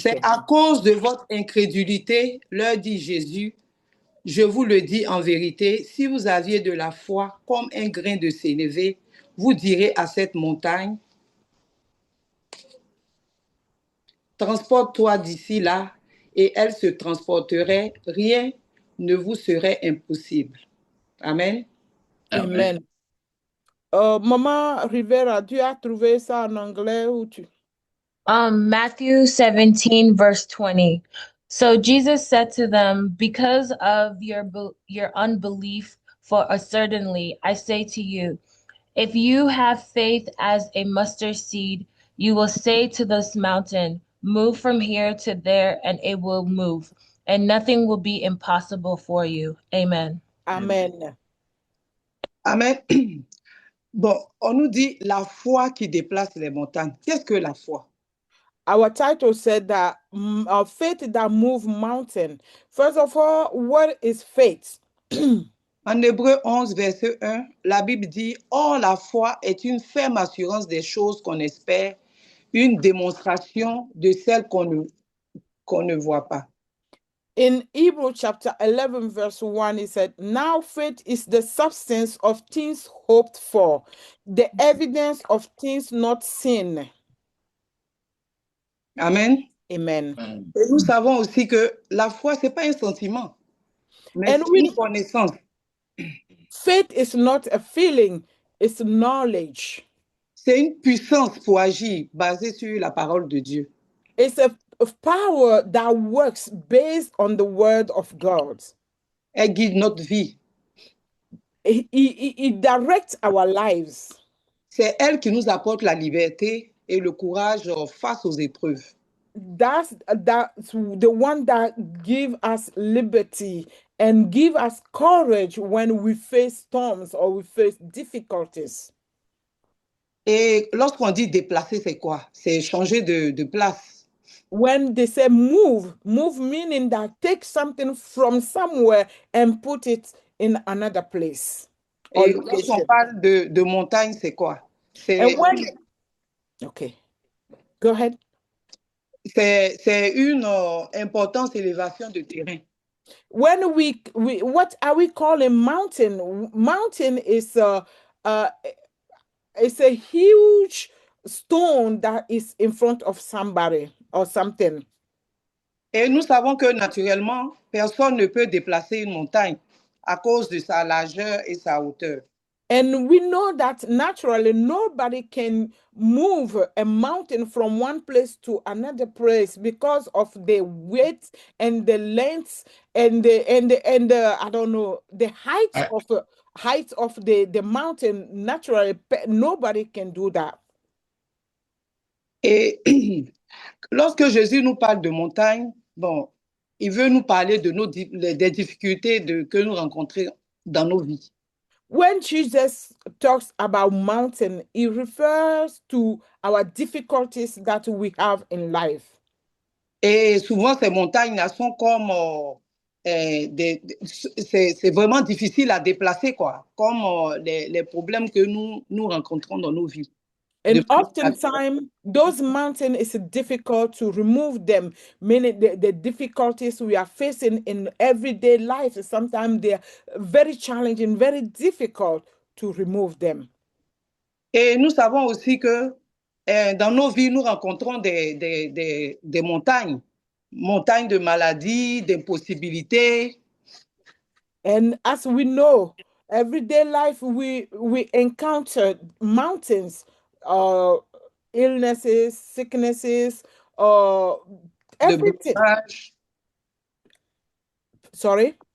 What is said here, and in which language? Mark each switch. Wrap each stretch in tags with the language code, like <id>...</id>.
<fr>C'est à cause de votre incrédulité, leur dit Jésus, je vous le dis en vérité, si vous aviez de la foi comme un grain de sénévé, vous direz à cette montagne, transporte-toi d'ici là, et elle se transporterait, rien ne vous serait impossible. Amen. Amen. Maman Rivera, tu as trouvé ça en anglais ou tu?</fr> <en>Matthew 17, verse 20. So Jesus said to them, because of your unbelief, for certainly I say to you, if you have faith as a mustard seed, you will say to this mountain, move from here to there, and it will move, and nothing will be impossible for you. Amen. Amen. Amen.</en> <fr>Bon, on nous dit la foi qui déplace les montagnes. Qu'est-ce que la foi?</fr> <en>Our title said that faith that moves mountain. First of all, what is faith?</en> <fr>En Hébreu 11, verset 1, la Bible dit, or la foi est une ferme assurance des choses qu'on espère, une démonstration de celles qu'on ne voit pas.</fr> <en>In Hebrew chapter 11, verse 1, it said, now faith is the substance of things hoped for, the evidence of things not seen. Amen. Amen.</en> <fr>Et nous savons aussi que la foi, ce n'est pas un sentiment, mais c'est une connaissance.</fr> <en>Faith is not a feeling, it's knowledge.</en> <fr>C'est une puissance pour agir basée sur la parole de Dieu.</fr> <en>It's a power that works based on the word of God.</en> <fr>Elle guide notre vie.</fr> <en>It directs our lives.</en> <fr>C'est elle qui nous apporte la liberté et le courage face aux épreuves.</fr> <en>That's the one that gives us liberty and give us courage when we face storms or we face difficulties.</en> <fr>Et lorsqu'on dit déplacer, c'est quoi? C'est changer de place.</fr> <en>When they say move meaning that take something from somewhere and put it in another place. or</en> <fr>Et lorsqu'on</fr> <en>location.</en> <fr>parle de montagne, c'est quoi?</fr> <en>And when, okay, go ahead.</en> <fr>C'est une importante élévation de terrain.</fr> <en>When we what are we calling mountain? Mountain is it's a huge stone that is in front of somebody or something.</en> <fr>Et nous savons que naturellement, personne ne peut déplacer une montagne à cause de sa largeur et sa hauteur.</fr> <en>And we know that naturally nobody can move a mountain from one place to another place because of the weight and the length and the I don't know, the height of the mountain. Naturally, nobody can do that.</en> <fr>Et lorsque Jésus nous parle de montagne, bon, il veut nous parler de des difficultés que nous rencontrons dans nos vies.</fr> <en>When Jesus talks about mountain, he refers to our difficulties that we have in life.</en> <fr>Et souvent, ces montagnes sont comme c'est vraiment difficile à déplacer, quoi, comme les problèmes que nous rencontrons dans nos vies.</fr> <en>And oftentimes, those mountains is difficult to remove them, meaning the difficulties we are facing in everyday life. Sometimes they're very challenging, very difficult to remove them.</en> <fr>Et nous savons aussi que dans nos vies, nous rencontrons des montagnes, montagnes de maladies, d'impossibilités.</fr> <en>And as we know, everyday life we encounter mountains, illnesses, sicknesses, everything.</en> <fr>De blocage.</fr> <en>Sorry?</en>